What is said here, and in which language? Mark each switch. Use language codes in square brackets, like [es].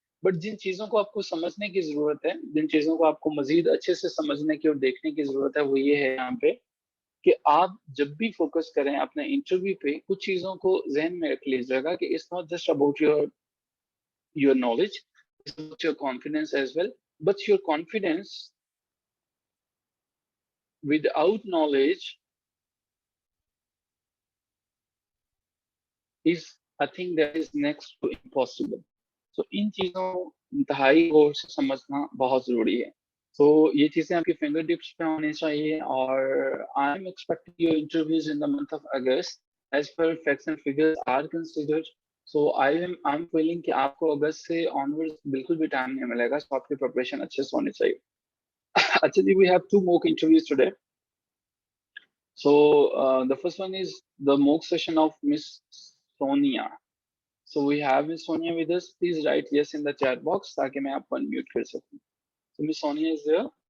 [hi] But जिन चीजों को आपको समझने की जरूरत है, जिन चीजों को आपको मजीद अच्छे से समझने की और देखने की जरूरत है, वो ये है यहाँ पे कि आप जब भी फोकस करें अपने इंटरव्यू पे, कुछ चीजों को जहन में रख लीजिएगा कि [en] It's not just about your knowledge, it's about your confidence as well. But your confidence without knowledge is a thing that is next to impossible. [hi] So इन चीजों इंतहाई गौर से समझना बहुत जरूरी है। तो ये चीजें आपकी फिंगर टिप्स पे होनी चाहिए। और [en] I am expecting your interviews in the month of August as per facts and figures are considered. So I am feeling [hi] कि आपको अगस्त से ऑनवर्ड्स बिल्कुल भी टाइम नहीं मिलेगा, तो आपकी प्रिपरेशन अच्छे से होनी चाहिए। [en] Actually, we have 2 mock interviews today. So the first one is the mock session of Miss Sonia. So we have Miss Sonia with us. Please write yes in the chat box [hi] ताकि मैं आपको unmute कर सकूं. [en] So Miss Sonia is there.